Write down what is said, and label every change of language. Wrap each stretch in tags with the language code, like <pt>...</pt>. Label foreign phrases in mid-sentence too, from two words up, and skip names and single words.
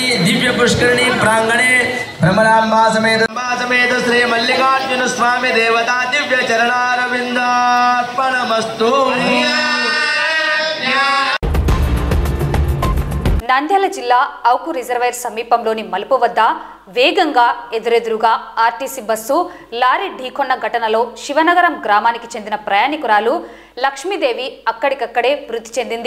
<sa>दिव्य पुष्करिणी प्रांगणे भ्रमरांबा समेत श्री मल्लिकार्जुन स्वामी देवता दिव्य चरणारविंदार्पणमस्तु.</sa> <te>నంద్యాల జిల్లా అవుకు రిజర్వాయర్ సమీపంలోని మలుపు వద్ద వేగంగా ఎదురెదురుగా ఆర్టీసీ బస్సు లారీ ఢీకొన్న ఘటనలో శివనగరం గ్రామానికి చెందిన ప్రయాణికురాలు లక్ష్మీదేవి అక్కడికక్కడే మృతి చెందింది.</te>